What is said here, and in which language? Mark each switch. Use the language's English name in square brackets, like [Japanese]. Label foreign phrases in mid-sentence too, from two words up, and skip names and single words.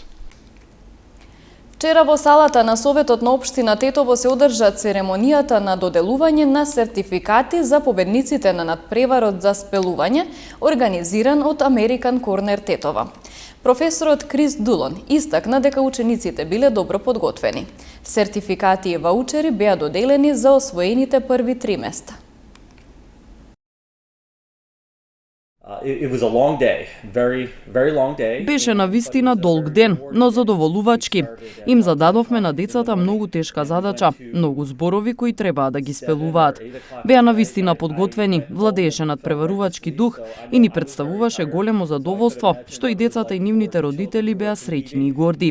[Macedonian] Вчера во салата на Советот на општина Тетово се одржа церемонијата на доделување на сертификати за победниците на надпреварот за спелување, организиран од American Corner Тетова. Професорот Крис Дулон истакна дека учениците биле добро подготвени. Сертификати и ваучери беа доделени за освоените први 3 места. [English] It was a long day, very long day. [Macedonian] Беше навистина долг ден, но задоволувачки. Им зададовме на децата многу тешка задача, многу зборови кои требаа да ги спелуваат. Беа навистина подготвени, владееше надпреварувачки дух и ни представуваше големо задоволство што и децата и нивните родители беа среќни и горди.